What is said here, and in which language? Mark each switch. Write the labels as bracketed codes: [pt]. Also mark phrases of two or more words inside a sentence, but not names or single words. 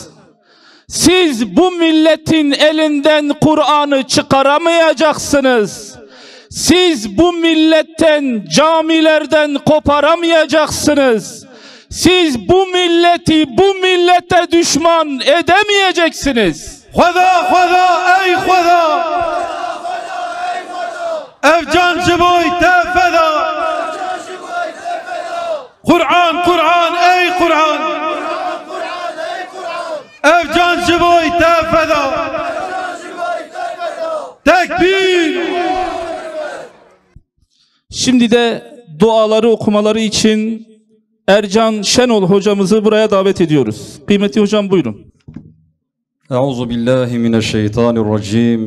[tr] Siz bu milletin elinden Kur'an'ı çıkaramayacaksınız. Siz bu milletten, camilerden koparamayacaksınız. Siz bu milleti bu millete düşman edemeyeceksiniz. [ku] Xuda ey Xuda! Ev can ji boy te feda! Kur'an ey Kur'an! Ev can ji boy te feda! [tr] Tekbir! Şimdi de duaları okumaları için Ercan Şenol hocamızı buraya davet ediyoruz. Kıymetli hocam buyurun. [ar] أعوذ بالله من الشيطان الرجيم.